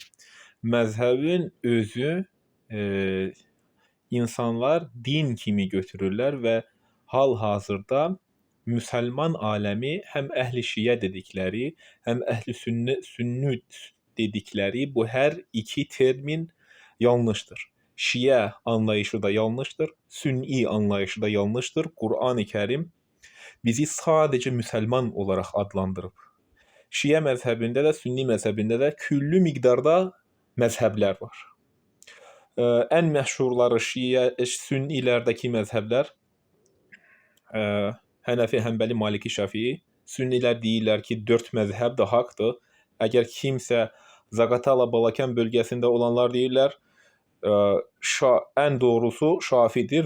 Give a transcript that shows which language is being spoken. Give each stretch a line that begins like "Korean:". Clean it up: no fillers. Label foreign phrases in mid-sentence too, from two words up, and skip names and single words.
Turkish: Mezhebin özü e, insanlar din kimi götürürler ve hal-hazırda Müslüman alemi hem ehli şiye dedikleri hem ehli sünnet dedikleri bu her iki termin yanlıştır. Şiye anlayışı da yanlıştır, sünni anlayışı da yanlıştır. Kur'an-ı Kerim bizi sadece Müslüman olarak adlandırıb.
Azerbaijani: Şiə məzhəbində də, Sünni məzhəbində də küllü miqdarda məzhəblər var. Ən məşhurları Sünnilərdəki məzhəblər Hənəfi, Həmbəli, Maliki, Şafii. Sünnilər deyirlər ki, 4 məzhəb də haqdır. Əgər kimsə Zaqatala, Balakən bölgəsində olanlar deyirlər, ən doğrusu Şafidir.